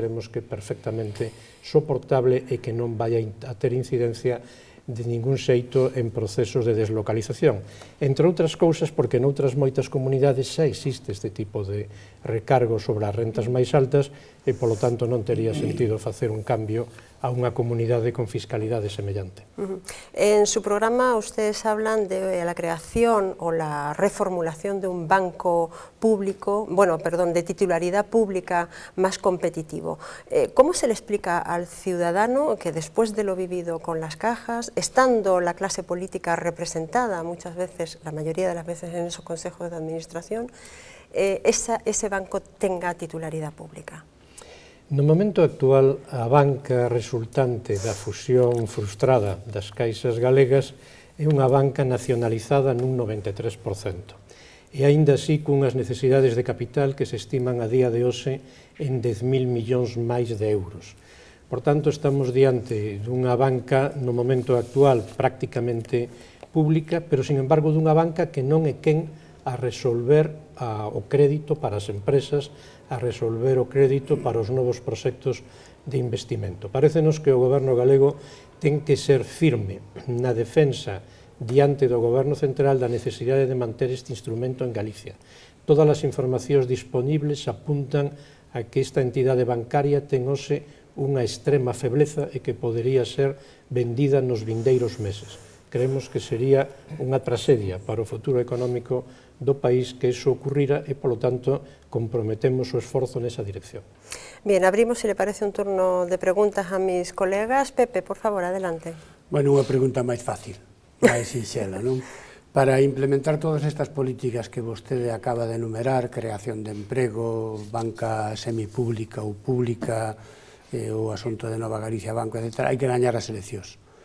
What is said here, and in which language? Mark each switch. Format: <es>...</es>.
<gl>Creemos que é perfectamente soportable e que non vai a ter incidencia de ningún xeito en procesos de deslocalización. Entre outras cousas, porque noutras moitas comunidades xa existe este tipo de recargo sobre as rentas máis altas e, polo tanto, non tería sentido facer un cambio a unha comunidade con fiscalidade semellante.</gl> <es>En su programa ustedes hablan de la creación o la reformulación de un banco público, de titularidad pública más competitivo. ¿Cómo se le explica al ciudadano que después de lo vivido con las cajas, estando la clase política representada muchas veces, la mayoría de las veces en esos consejos de administración, ese banco tenga titularidad pública?</es> <gl>No momento actual, a banca resultante da fusión frustrada das caixas galegas é unha banca nacionalizada nun 93%, e aínda así cunhas necesidades de capital que se estiman a día de hoxe en 10.000 millóns máis de euros. Por tanto, estamos diante dunha banca no momento actual prácticamente pública, pero, sin embargo, dunha banca que non é quen a resolver o crédito para as empresas, a resolver o crédito para os novos proxectos de investimento. Parécenos que o goberno galego ten que ser firme na defensa diante do goberno central da necesidade de manter este instrumento en Galicia. Todas as informacións disponibles apuntan a que esta entidade bancaria ten hoxe unha extrema febleza e que podería ser vendida nos vindeiros meses. Creemos que sería unha tragedia para o futuro económico do país que iso ocurrira e, polo tanto, comprometemos o esforzo nesa dirección.</gl> <es>Bien, abrimos, si le parece, un turno de preguntas a mis colegas. Pepe, por favor, adelante.</es> <gl>Bueno, unha pregunta máis fácil, máis sinxela, non? Para implementar todas estas políticas que vostede acaba de enumerar, creación de emprego, banca semipública ou pública, o asunto de Nova Galicia Banco, etc., hai que gañar as eleccións.</gl>